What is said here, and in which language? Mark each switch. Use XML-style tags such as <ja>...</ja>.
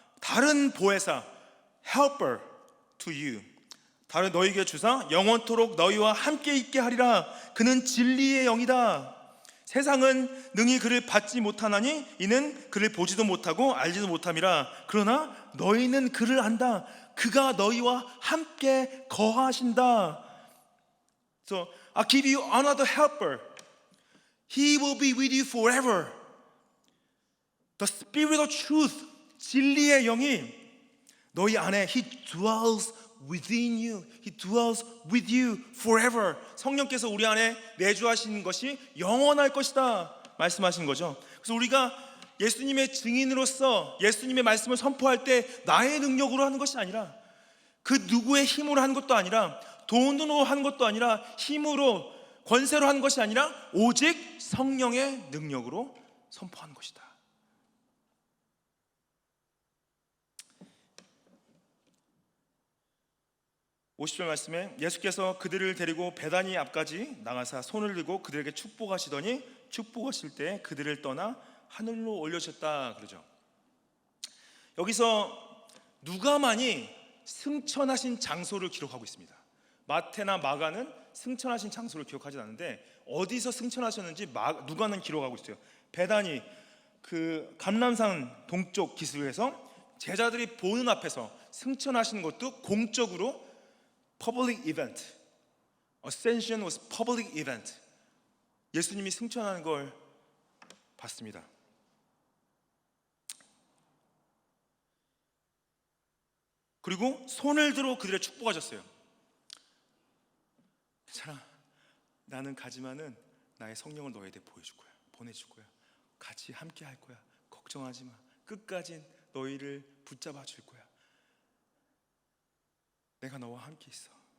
<ko>다른 보혜사</ko> <en>helper to you</en> <ko>다른 너희에게 주사 영원토록 너희와 함께 있게 하리라. 그는 진리의 영이다. 세상은 능히 그를 받지 못하나니 이는 그를 보지도 못하고 알지도 못함이라. 그러나 너희는 그를 안다. 그가 너희와 함께 거하신다.</ko> <en>So I give you another helper. He will be with you forever. The Spirit of Truth,</en> <ko>진리의 영이 너희 안에</ko> <en>He dwells within you. He dwells with you forever.</en> <ko>성령께서 우리 안에 내주하시는 것이 영원할 것이다 말씀하신 거죠. 그래서 우리가 예수님의 증인으로서 예수님의 말씀을 선포할 때 나의 능력으로 하는 것이 아니라 그 누구의 힘으로 하는 것도 아니라 돈으로 하는 것도 아니라 힘으로 권세로 하는 것이 아니라 오직 성령의 능력으로 선포하는 것이다. 50절 말씀에 예수께서 그들을 데리고 베다니 앞까지 나가사 손을 들고 그들에게 축복하시더니 축복하실 때 그들을 떠나 하늘로 올려주셨다 그러죠. 여기서 누가만이 승천하신 장소를 기록하고 있습니다. 마태나 마가는 승천하신 장소를 기록하지 않는데 어디서 승천하셨는지 누가는 기록하고 있어요. 베다니 그 감람산 동쪽 기슭에서 제자들이 보는 앞에서 승천하시는 것도 공적으로</ko> <en>public event. Ascension was public event.</en> <ko>예수님이 승천하는 걸 봤습니다. 그리고 손을 들어 그들의 축복하셨어요. 괜찮아, 나는 가지만은 나의 성령을 너희에게 보여줄 거야, 보내줄 거야, 같이 함께 할 거야, 걱정하지 마, 끝까지 너희를 붙잡아 줄 거야, 내가 너와 함께 있어.</ko>